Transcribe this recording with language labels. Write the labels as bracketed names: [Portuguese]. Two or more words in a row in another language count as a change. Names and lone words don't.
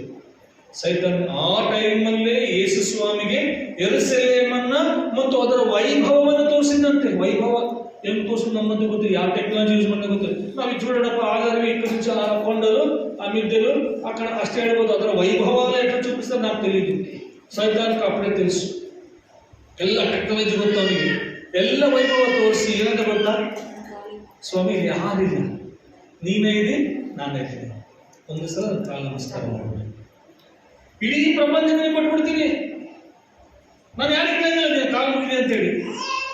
[Kannada] ಸೈತಾನ್ ಆ ಟೈಮಲ್ಲೇ ಯೇಸು ಸ್ವಾಮಿಗೆ ಯೆರೂಸಲೇಮನ್ನ ಮತ್ತು ಅದರ ವೈಭವವನ್ನು ತೋರಿಸಿದಂತೆ. ವೈಭವ ಏನು ತೋರಿಸಿದ್ ನಮ್ಮಂತೆ ಗೊತ್ತಿಲ್ಲ, ಯಾವ [English] technology use [Kannada] ಮಾಡೋದು ಗೊತ್ತಿಲ್ಲ. ನಾವು ಇದು ನೋಡಪ್ಪ, ಆಗಾದ್ರೆ ಈ ಕಡೆ ಹಾಕೊಂಡರು, ಆ ಮಿದ್ದೆಲು ಆ ಕಡೆ ಅಷ್ಟೇ ಹೇಳ್ಬೋದು. ಅದರ ವೈಭವ ಎಷ್ಟು [Telugu] చూపిస్తారు నాకు తెలియదు. [Kannada] ಸೈತಾನ್ಗೆ ಅಪ್ಪಡೆ తెలుసు, ಎಲ್ಲ ಟೆಕ್ನಾಲಜಿ ಗೊತ್ತು ಅವನಿಗೆ. ಎಲ್ಲ ವೈಭವ ತೋರಿಸಿ ಏನಂತ ಗೊತ್ತಾ? ಸ್ವಾಮಿ ಯಾರಿಲ್ಲ, ನೀನೇ ಇದೆ, ನಾನೇ ಇದ್ದೀನಿ, ಒಂದು ಸಲ ಕಾಲ ನಮಸ್ಕಾರ ಮಾಡಬೇಕು, ಇಡೀ ಪ್ರಪಂಚ ಕೊಟ್ಬಿಡ್ತೀನಿ, ನಾನು ಯಾರಿಗೆ ಕಾಲು ಮುಗಿದೆ ಅಂತೇಳಿ.